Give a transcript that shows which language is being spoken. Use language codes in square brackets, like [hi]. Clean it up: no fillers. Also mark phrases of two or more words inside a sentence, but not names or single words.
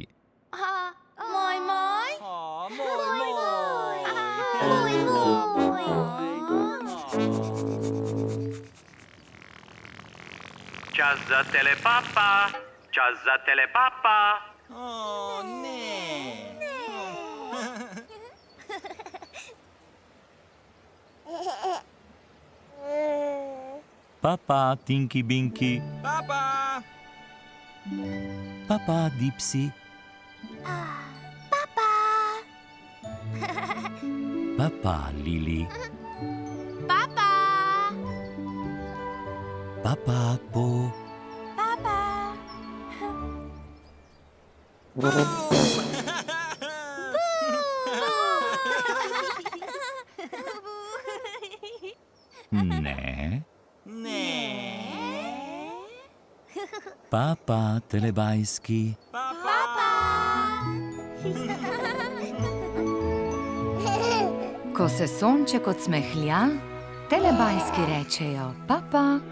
[sl] Moj, moj. Čas za telepapa. Čas za telepapa. O, ne. Papa, Tinky Binky. Papa. Papa, Dipsy. Papa, Lili. Papa! Papa, Po. Ne. Ne. Papa, telebajski. Ko se sonček odsmehlja, telebajski rečejo papa.